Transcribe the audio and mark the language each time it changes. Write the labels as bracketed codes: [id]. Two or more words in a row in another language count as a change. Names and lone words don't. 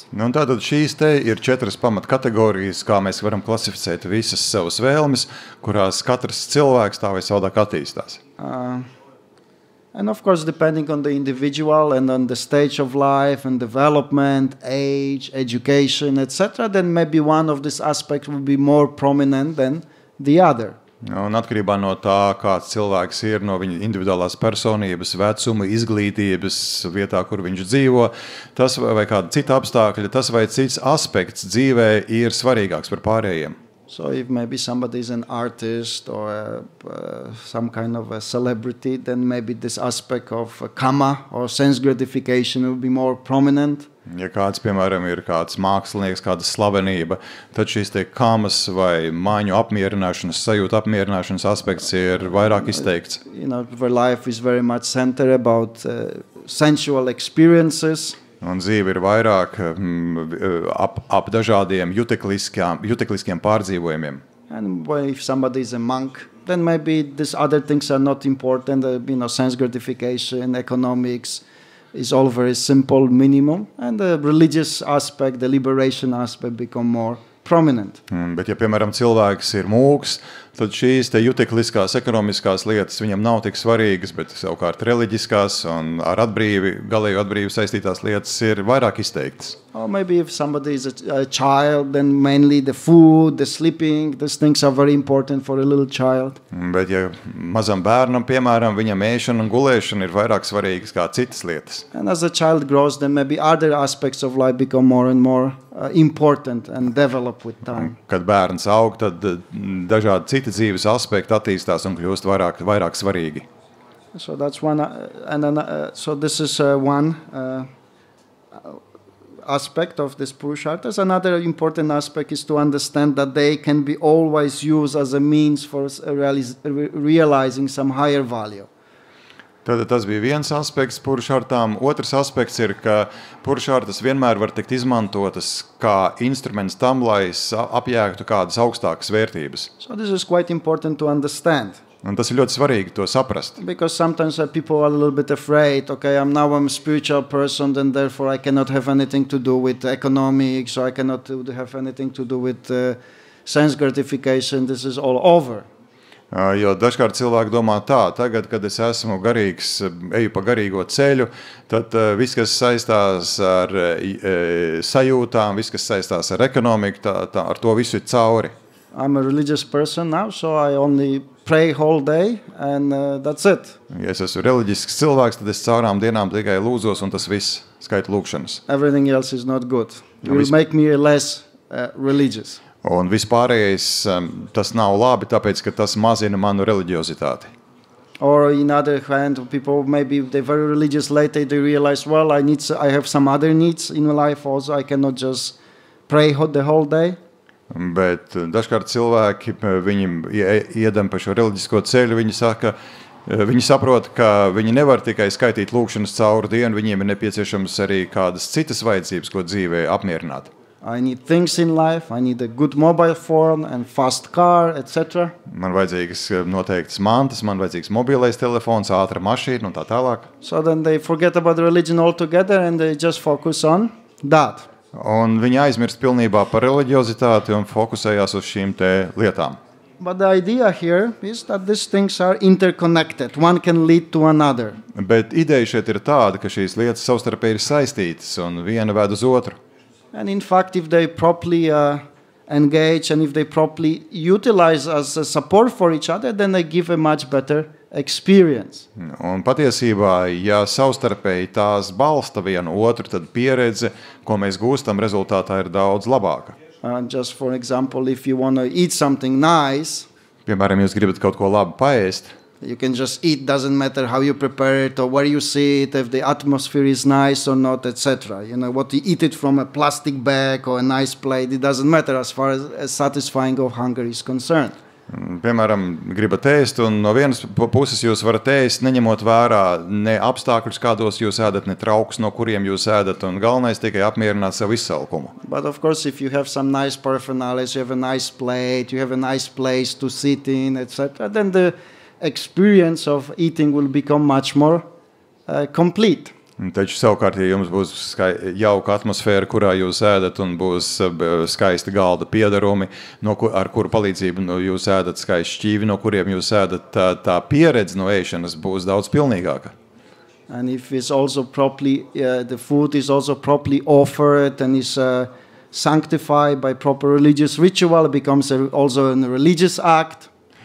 [lv] Un tātad šīs te ir četras pamatkategorijas, kā mēs varam klasificēt visas savas vēlmes, kurās katrs cilvēks tā vai savādāk attīstās. [en] And of course, depending on the individual and on the stage of life and development, age, education, etc., then maybe one of these aspects will be more prominent than the other. [lv] Un atkarībā no tā, kāds cilvēks ir, no viņa individuālās personības, vecuma, izglītības, vietā, kur viņš dzīvo, tas vai kāda cita apstākļa, tas vai cits aspekts dzīvē ir svarīgāks par pārējiem. [en] So if maybe somebody is an artist or some kind of a celebrity, then maybe this aspect of kama or sense gratification will be more prominent. [lv] Ja kāds, piemēram, ir kāds mākslinieks, kāda slavenība, tad šīs te kamas vai māņu apmierināšanas, sajūta apmierināšanas aspekts ir vairāk izteikts. [en] You know, their life is very much centered about sensual experiences. [lv] Un dzīve ir vairāk ap dažādiem jutekliskiem pārdzīvojumiem. [en] And if somebody is a monk, then maybe these other things are not important. Sense gratification, economics is all very simple, minimum. And the religious aspect, the liberation aspect become more prominent. [lv] Bet, ja, piemēram, cilvēks ir mūks, tad šīs te jutekliskās, ekonomiskās lietas viņam nav tik svarīgas, bet savukārt reliģiskās un ar galēju atbrīvu saistītās lietas ir vairāk izteiktas. [en] Or maybe if somebody is a child, then mainly the food, the sleeping, these things are very important for a little child. [lv] Bet, ja mazam bērnam, piemēram, viņam ēšana un gulēšana ir vairāk svarīgas kā citas lietas. [en] And as the child grows, then maybe other aspects of life become more and more important and develop with time. [lv] Kad bērns aug, tad dažādi citi dzīves aspekti attīstās un kļūst vairāk svarīgi. [en] So that's one, so this is one aspect of this Purusharthas. Another important aspect is to understand that they can be always used as a means for realizing some higher value. [lv] Tad tas bija viens aspekts Purushartām. Otrs aspekts ir, ka Purushartas vienmēr var tikt izmantotas kā instruments tam, lai apjēgtu kādas augstākas vērtības. [en] So this is quite important to understand. [lv] Un tas ir ļoti svarīgi to saprast. [en] Because sometimes people are a little bit afraid, okay, I'm a spiritual person, and therefore I cannot have anything to do with economics, or I cannot have anything to do with sense gratification, this is all over. [lv] Jo dažkārt cilvēki domā tā, tagad, kad es esmu garīgs, eju pa garīgo ceļu, tad viss, kas saistās ar sajūtām, viss, kas saistās ar ekonomiku, ar to visu ir cauri. [en] I'm a religious person now, so I only pray whole day, and that's it. [lv] Ja es esmu reliģisks cilvēks, tad es caurām dienām tikai lūdzos, un tas viss skaita lūkšanas. [en] Everything else is not good. It will make me less religious. [lv] Un vispārējais tas nav labi, tāpēc, ka tas mazina manu reliģiozitāti. [en] Or in other hand, people maybe they're very religious later, they realize, well, I have some other needs in life also. I cannot just pray the whole day. [lv] Bet dažkārt cilvēki, viņi iedem pa šo reliģisko ceļu, viņi saprot, ka viņi nevar tikai skaitīt lūkšanas cauri dienu, viņiem ir nepieciešams arī kādas citas vajadzības, ko dzīvē apmierināt. [en] I need things in life, I need a good mobile phone and fast car, etc. [lv] Man vajadzīgas noteiktas mantas, man vajadzīgs mobilais telefons, ātra mašīna un tā tālāk. [en] So then they forget about religion altogether and they just focus on that. [lv] Un viņi aizmirst pilnībā par reliģiozitāti un fokusējās uz šīm te lietām. [en] But the idea here is that these things are interconnected. One can lead to another. [lv] Bet ideja šeit ir tāda, ka šīs lietas savstarpēji ir saistītas un viena ved uz otru. [en] And in fact, if they properly engage and if they properly utilize as a support for each other, then they give a much better experience. [lv] Un patiesībā, ja savstarpēji tās balsta vienu otru, tad pieredze, ko mēs gūstam, rezultātā ir daudz labāka. [en] Just for example, if you want to eat something nice, [lv] piemēram, jūs gribat kaut ko labi paēst, [en] you can just eat, doesn't matter how you prepare it or where you sit, if the atmosphere is nice or not, etc. You know, what you eat it from a plastic bag or a nice plate, it doesn't matter as far as satisfying of hunger is concerned. [lv] Piemēram, gribat ēst, un no vienas puses jūs varat ēst, neņemot vērā ne apstākļus, kādos jūs ēdat, ne traukus, no kuriem jūs ēdat, un galvenais tikai apmierināt savu izsalkumu. [en] But of course, if you have some nice paraphernalia, you have a nice plate, you have a nice place to sit in, etc., then the experience of eating will become much more complete. [lv] Taču savukārt, ja jums būs jauka atmosfēra, kurā jūs ēdat, un būs skaisti galda piedarumi, ar kuru palīdzību jūs ēdat skaisti šķīvi, no kuriem jūs ēdat, tā pieredze no ēšanas būs daudz pilnīgāka. [en] And if it's also properly, the food is also properly offered and is sanctified by proper religious ritual, it becomes also a religious act.